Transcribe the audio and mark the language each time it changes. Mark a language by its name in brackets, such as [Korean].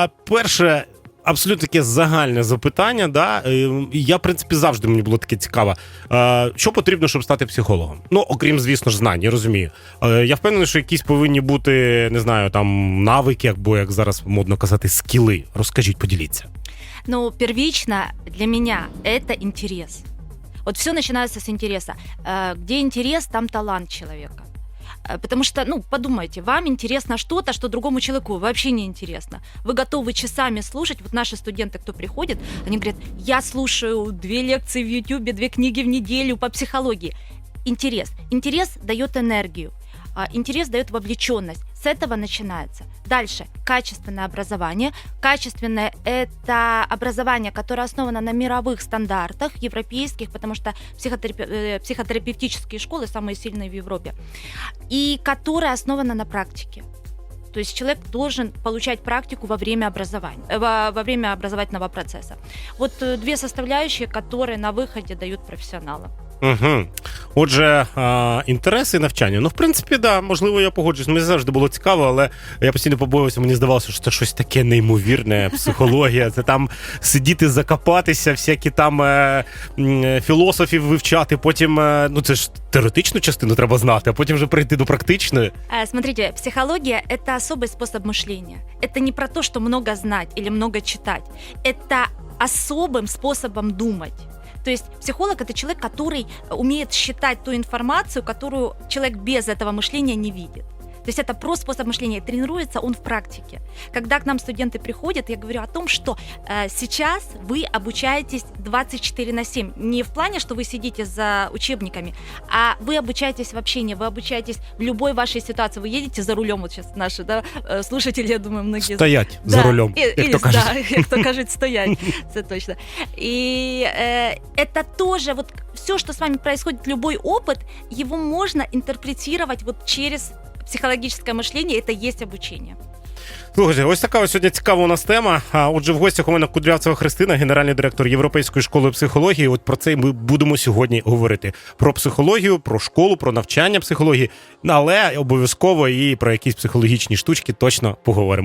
[Ukrainian] Перше, абсолютно таке загальне запитання. Да? Я, в принципі, завжди мені було таке цікаво. Що потрібно, щоб стати психологом? Ну, окрім, звісно ж, знань, я розумію. Я впевнений, що якісь повинні бути, не знаю, там, навики, або, як зараз модно казати, скіли. Розкажіть, поділіться. [Russian] Ну, первично для меня это интерес. Вот все начинается с интереса. Где интерес, там талант человека. Потому что, подумайте, вам интересно что-то, что другому человеку вообще не интересно. Вы готовы часами слушать. Вот наши студенты, кто приходит, они говорят, я слушаю 2 лекции в YouTube, 2 книги в неделю по психологии. Интерес. Интерес дает энергию. Интерес дает вовлеченность. С этого начинается. Дальше. Качественное образование. Качественное – это образование, которое основано на мировых стандартах, европейских, потому что психотерапевтические школы самые сильные в Европе, и которое основано на практике. То есть человек должен получать практику во время образовательного процесса. Вот 2 составляющие, которые на выходе дают профессионалам. Угу. [Ukrainian] Отже, інтереси і навчання. Ну, в принципі, да, можливо, я погоджуюсь. Мені завжди було цікаво, але я постійно побоювався, мені здавалося, що це щось таке неймовірне, психологія. Це там сидіти, закопатися, всякі там філософів вивчати, потім, це ж теоретичну частину треба знати, а потім вже перейти до практичної. [Russian] Смотрите, психология – это особый способ мышления. Это не про то, что много знать или много читать. Это особым способом думать. То есть психолог – это человек, который умеет считать ту информацию, которую человек без этого мышления не видит. То есть это просто способ мышления. Тренируется он в практике. Когда к нам студенты приходят, я говорю о том, что сейчас вы обучаетесь 24/7. Не в плане, что вы сидите за учебниками, а вы обучаетесь в общении, вы обучаетесь в любой вашей ситуации. Вы едете за рулем, вот сейчас наши слушатели, я думаю, многие... [Ukrainian] Стоять за рулем, як то кажуть, стоять, це точно. [Russian] И это тоже, вот все, что с вами происходит, любой опыт, его можно интерпретировать вот через психологическое мышление, это есть обучение. [Ukrainian] Слухайте, ось така сьогодні цікава у нас тема. Отже, в гостях у мене Кудрявцева Христина, генеральний директор Європейської школи психології. От про це ми будемо сьогодні говорити. Про психологію, про школу, про навчання психології, але обов'язково і про якісь психологічні штучки точно поговоримо.